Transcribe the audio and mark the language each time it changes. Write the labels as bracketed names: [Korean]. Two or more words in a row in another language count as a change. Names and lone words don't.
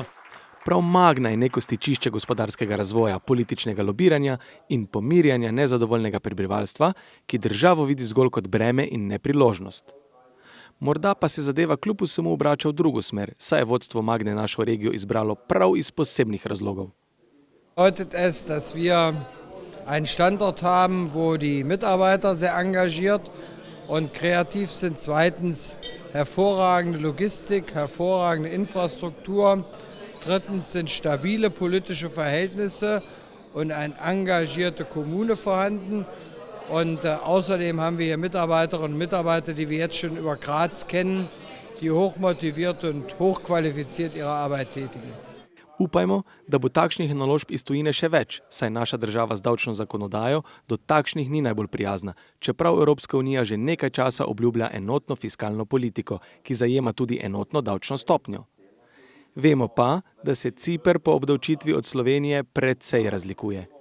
[Slovenian] Prav Magna je neko stičišče gospodarskega razvoja, političnega lobiranja in pomirjanja nezadovoljnega prebivalstva, ki državo vidi zgolj kot breme in ne priložnost. Morda pa se zadeva kljub vsemu obrača v drugo smer, saj je vodstvo Magne našo regijo izbralo prav iz posebnih razlogov. [German] Bedeutet es, dass wir einen Standort haben, wo die Mitarbeiter sehr engagiert und kreativ sind. Zweitens hervorragende Logistik, hervorragende Infrastruktur. Drittens sind stabile politische Verhältnisse und eine engagierte Kommune vorhanden. Und außerdem haben wir hier Mitarbeiterinnen und Mitarbeiter, die wir jetzt schon über Graz kennen, die hochmotiviert und hochqualifiziert ihre Arbeit tätigen. [Slovenian] Upajmo, da bo takšnih naložb iz tujine še več, saj naša država z davčno zakonodajo do takšnih ni najbolj prijazna, čeprav Evropska unija že nekaj časa obljublja enotno fiskalno politiko, ki zajema tudi enotno davčno stopnjo. Vemo pa, da se Ciper po obdavčitvi od Slovenije precej razlikuje.